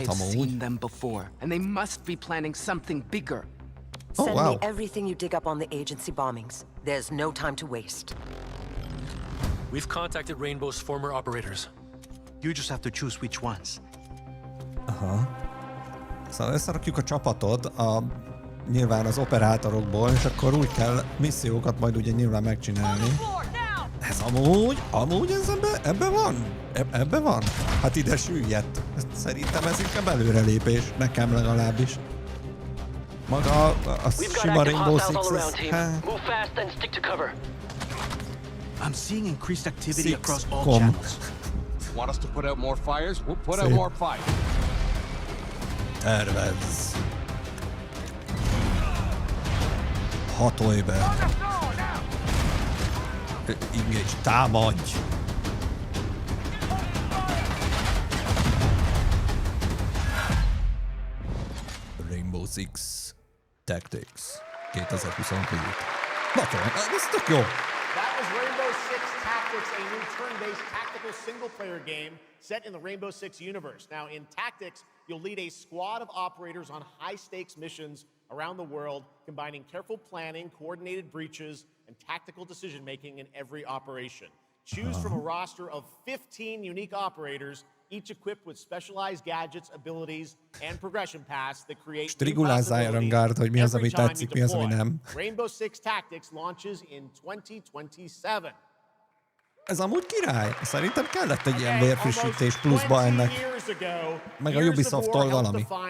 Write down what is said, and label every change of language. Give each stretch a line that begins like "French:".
English: I've
Hungarian: amúgy.
English: seen them before, and they must be planning something bigger. Oh, Send wow. me everything you dig up on the agency bombings. There's no time to waste. We've contacted Rainbow's former operators. You just have to choose which ones. Aha.
Hungarian: Szóval összerakjuk a csapatot nyilván az operátorokból, és akkor úgy kell missziókat majd ugye nyilván megcsinálni. Ez amúgy ez ebbe van? Ebbe van? Hát ide süllyedt. Szerintem ez inkább előrelépés, nekem legalábbis. Maga a sima Rainbow Six,
English: Move fast and stick to cover. I'm seeing increased activity across all Six-com. channels. Want us to put out more fires? We'll put out more fires.
Hungarian: Tervez. Hatolj be.
English: Engage,
Hungarian: támadj! Rainbow Six Tactics 2022. Ez tök jó!
English: That was Rainbow Six Tactics, a new turn-based tactical single-player game set in the Rainbow Six universe. Now, in Tactics, you'll lead a squad of operators on high-stakes missions around the world, combining careful planning, coordinated breaches, and tactical decision-making in every operation. Choose from a roster of 15 unique operators, each equipped with specialized gadgets, abilities, and progression paths that create
Hungarian: Strigulázzál, Rangard, hogy mi az, ami tetszik, mi az, ami nem.
English: Rainbow Six Tactics launches in 2027.
Hungarian: Ez amúgy király. Szerintem kellett egy ilyen vérfrissítés pluszba ennek. Meg a Ubisoft-tól valami.